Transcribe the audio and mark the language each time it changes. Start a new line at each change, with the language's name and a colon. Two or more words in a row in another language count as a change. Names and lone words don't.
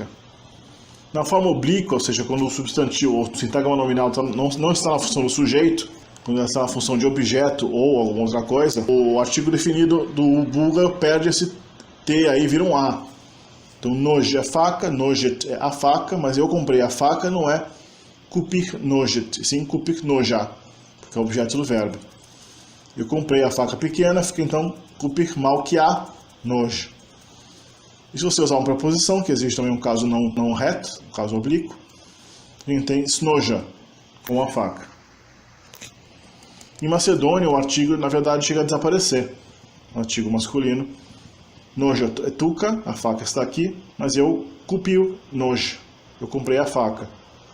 Portuguese: Na forma oblíqua, ou seja, quando o substantivo ou o sintagma nominal não está na função do sujeito, quando está na função de objeto ou alguma outra coisa, o artigo definido do búlgaro perde esse T aí, vira um A. Então, noj é faca, nojet é a faca, mas eu comprei a faca, não é
Bulgarian: kupik nojet,
Portuguese: sim
Bulgarian: kupik noja,
Portuguese: porque é o objeto do verbo. Eu comprei a faca pequena, fica então
Bulgarian: kupik malkia noj.
Portuguese: E se você usar uma preposição, que existe também um caso não reto, um caso oblíquo, a gente tem snoja, com a faca. Em Macedônia, o artigo, na verdade, chega a desaparecer. O artigo masculino. Noja é tuca, a faca está aqui, mas eu
Macedonian: kupio noj,
Portuguese: eu comprei a faca.